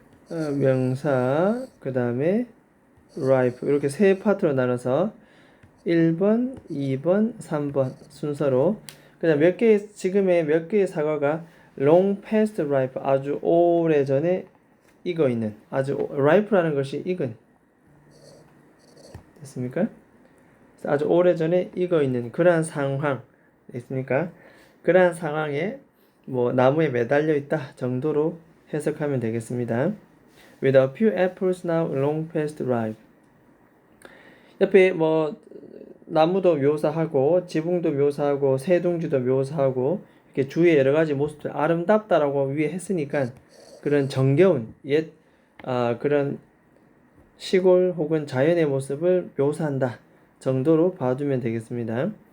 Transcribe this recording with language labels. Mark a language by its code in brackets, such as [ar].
[ko] 명사 그 다음에 ripe 이렇게 세 파트로 나눠서 1번, 2번, 3번 순서로 그냥 지금의 몇 개의 사과가 [en] long past ripe [ko] 아주 오래전에 익어 있는 아주 ripe라는 것이 익은 됐습니까? 아주 오래전에 익어 있는 그러한 상황 됐습니까? 그러한 상황에 나무에 매달려 있다 정도로 해석하면 되겠습니다. [en] With a few apples now long past ripe. [ko] 옆에 나무도 묘사하고 지붕도 묘사하고 새둥지도 묘사하고 이렇게 주위의 여러 가지 모습들 아름답다라고 위에 했으니까 그런 정겨운 그런 시골 혹은 자연의 모습을 묘사한다 정도로 봐두면 되겠습니다.